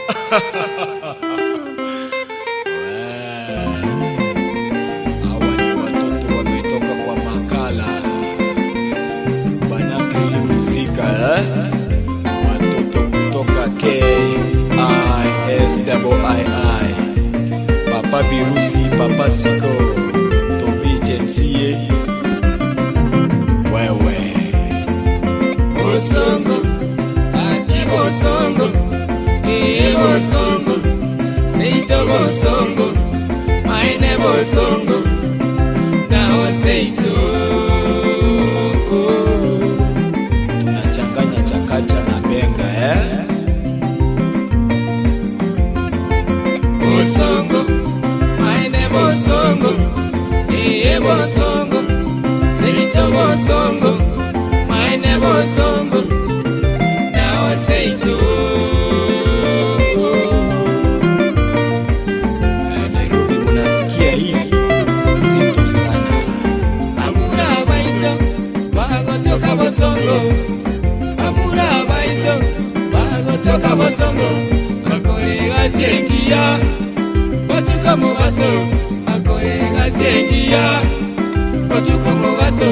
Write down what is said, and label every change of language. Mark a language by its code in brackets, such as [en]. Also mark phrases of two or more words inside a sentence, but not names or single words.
[sw] Hawa ni watoto wametoka kwa makala wanakimzika watoto kutoka KISII, Papa Virusi, Papa Siko, Tobi Jamesie, wewe [guz] Bosongo, Aki Bosongo, Iye Bosongo, Seito Bosongo, Maine Bosongo, Nao Seito. [sw] tunachanganya chakacha na benga [guz] Bosongo, Maine Bosongo, Iye Bosongo, Seito Bosongo, Maine Bosongo, Nao Seito. [sw] Nairobi munasikia hii nzito sana. [guz] Amura baito, bagotoka Bosongo. Amura baito, bagotoka Bosongo. Bakolega sengia, batuka mubaso. Bakolega sengia, batuka mubaso.